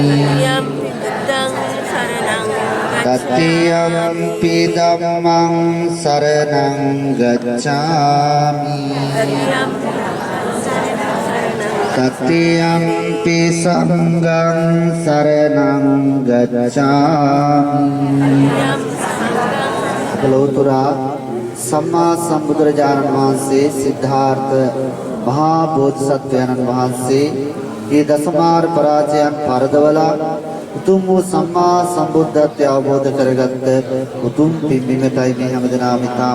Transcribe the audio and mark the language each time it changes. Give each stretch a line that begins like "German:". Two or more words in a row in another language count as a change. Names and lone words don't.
Pali: තතියම්පි ධම්මං සරණං ගච්ඡාමි තතියම්පි සංඝං සරණං ගච්ඡාමි
Sinhala: ලෝතුරා සම්මා සම්බුදුරජාණන් වහන්සේ සිද්ධාර්ථ මහා බෝධිසත්වයන්න් වහන්සේ මේ දසමාර පරාජයන් පරදවලා උතුම් වූ සම්මා සම්බුද්ධත්වය අවබෝධ කරගත්ත උතුම් පින්බිමටයි මේ හැමදෙනාම ඉතාම